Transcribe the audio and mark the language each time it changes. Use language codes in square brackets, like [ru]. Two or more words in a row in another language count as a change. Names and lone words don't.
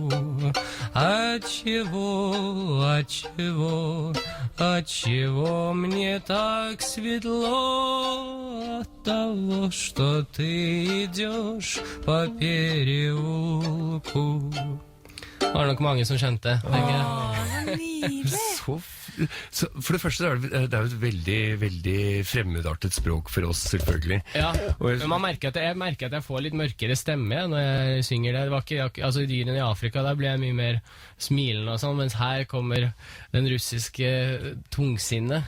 [ru] Отчего мне так светло от того, что ты идешь по переулку? [no] Det var nok mange som skjønte. Så for det første er det jo et veldig, veldig fremmedartet språk for oss, selvfølgelig. Ja, men jeg merker at jeg får litt mørkere stemme når jeg synger det. Det var ikke, altså i Dyrene i Afrika, der ble jeg mye mer smilende og sånn, mens her kommer den russiske tungsinnet.